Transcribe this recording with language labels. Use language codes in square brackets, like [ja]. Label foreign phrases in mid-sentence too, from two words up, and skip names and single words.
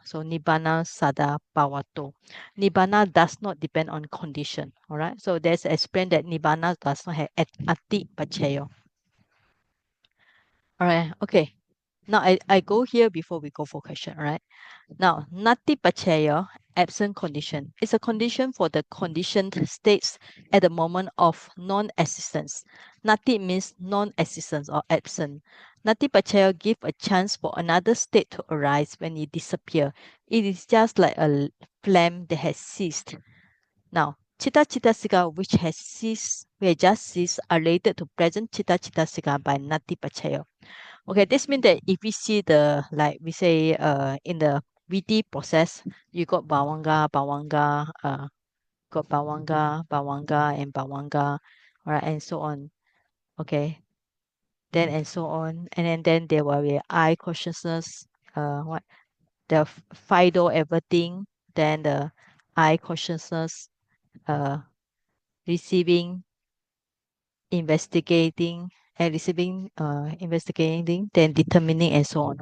[pi] So Nibbana Sada Bhavato. [en] Nibbana does not depend on condition. All right. So there's explained that Nibbana does not have Atipachaya. All right. Okay. Now I go here before we go for question. All right. Now, [pi] nati pachaya, [en] absent condition, is a condition for the conditioned states at the moment of non-existence. Nati means non-existence or absent. [pi] Nati pachaya give a chance for another state to arise when it disappear. [en] It is just like a flame that has ceased. Now, [pi] chitta chitta sika [en] which has ceased, which just ceased, are related to present [pi] chitta chitta sika [en] by nati pachaya. Okay, this means that if we see the, like we say, in the VT process, you got Bawanga, and Bawanga, all right, and so on. Okay, then and so on, and then there will be I consciousness, what the Fido everything, then the I consciousness, uh, receiving, investigating, and receiving, investigating, then determining, and so on.